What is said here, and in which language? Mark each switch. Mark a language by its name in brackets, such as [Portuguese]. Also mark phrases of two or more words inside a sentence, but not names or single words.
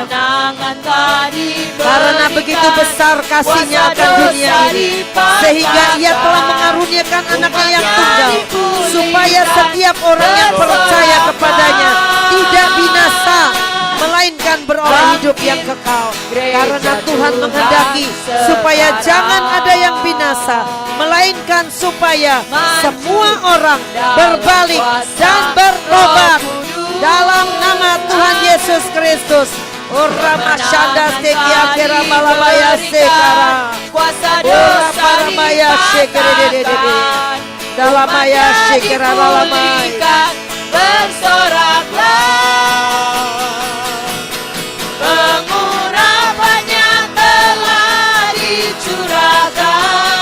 [Indonesian] Karena begitu besar kasihnya akan dunia ini, sehingga Ia telah mengaruniakan anaknya yang tunggal, supaya setiap orang yang percaya kepadanya tidak binasa, melainkan beroleh hidup yang kekal. Karena Tuhan menghendaki supaya jangan ada yang binasa, melainkan supaya semua orang berbalik dan bertobat dalam nama Tuhan Yesus Kristus. Orama Shanda Tekia Kera Malabaya Sekara kuasa dosa dalam maya Sekera Lalamai bersoraklah. Pengurapannya telah dicurahkan.